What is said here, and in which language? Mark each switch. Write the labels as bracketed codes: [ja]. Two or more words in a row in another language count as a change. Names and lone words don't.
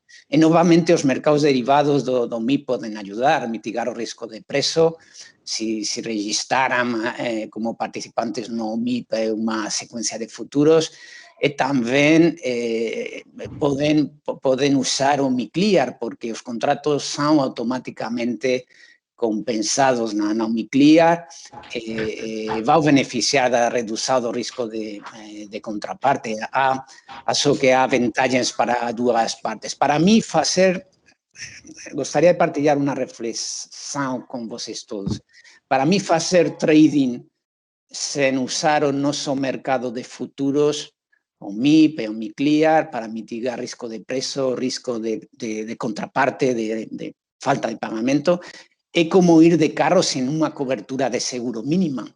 [gl] E, novamente, os mercados derivados do MIP poden ayudar a mitigar o risco de preço se registraran como participantes no MIP unha secuencia de futuros, e tamén poden usar o MICLIAR, porque os contratos son automáticamente compensados na MICLIAR, [pt] vai beneficiar da redução do risco de contraparte. Acho que há vantagens para duas partes. Para mim, gostaria de partilhar uma reflexão com vocês todos. Para mim, fazer trading sem usar o nosso mercado de futuros, o MIP e o MICLIAR, para mitigar risco de preço, risco de contraparte, de falta de pagamento, é como ir de carro sem uma cobertura de seguro mínima.